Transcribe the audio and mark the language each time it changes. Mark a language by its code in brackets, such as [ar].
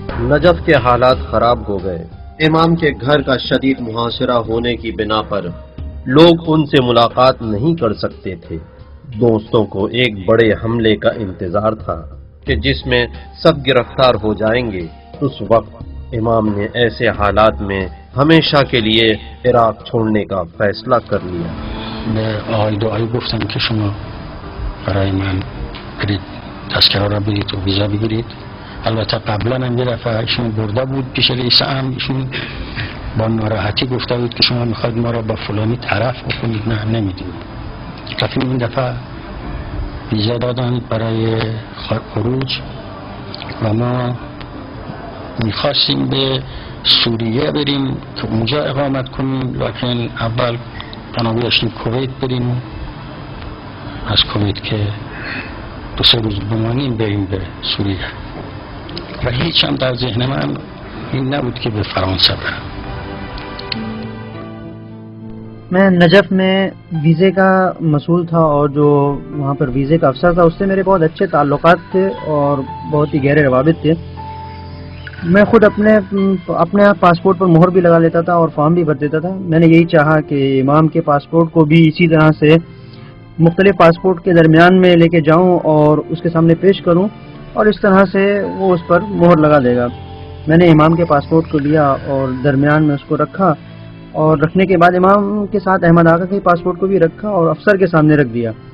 [ur] Najaf کے حالات خراب ہو گئے۔ امام کے گھر کا شدید محاصرہ ہونے کی بنا پر لوگ ان سے ملاقات نہیں کر سکتے تھے۔ دوستوں کو ایک بڑے حملے کا انتظار تھا کہ جس میں سب گرفتار ہو جائیں گے۔ اس وقت امام نے ایسے حالات میں ہمیشہ کے لیے عراق چھوڑنے کا فیصلہ کر لیا۔ [fa] به آقای دعایی گفتم که شما برای من برید تذکره را برید و ویزا بگیرید. البته قبلا هم یه دفعه ایشون برده بود پیش رئیس امر، ایشون با ناراحتی گفته بود که شما میخواید ما را با فلانی طرف بکنید. نه نمیدیم. رفتیم این دفعه ویزا دادن برای خروج و ما میخواستیم به سوریه بریم که اونجا اقامت کنیم، لکن اول پناه داشتیم کویت بریم، از کویت که 2-3 روز بمانیم بریم به سوریه و هیچ هم در ذهن من این نبود که به فرانسه برم. [ur] میں نجف میں ویزے کا مسئول تھا اور جو وہاں پر ویزے کا افسر تھا اس سے میرے بہت اچھے تعلقات تھے اور بہت ہی گہرے روابط تھے۔ میں خود اپنے پاسپورٹ پر مہر بھی لگا لیتا تھا اور فارم بھی بھر دیتا تھا۔ میں نے یہی چاہا کہ امام کے پاسپورٹ کو بھی اسی طرح سے مختلف پاسپورٹ کے درمیان میں لے کے جاؤں اور اس کے سامنے پیش کروں اور اس طرح سے وہ اس پر مہر لگا دے گا۔ میں نے امام کے پاسپورٹ کو لیا اور درمیان میں اس کو رکھا، اور رکھنے کے بعد امام کے ساتھ احمد آقا کے پاسپورٹ کو بھی رکھا اور افسر کے سامنے رکھ دیا،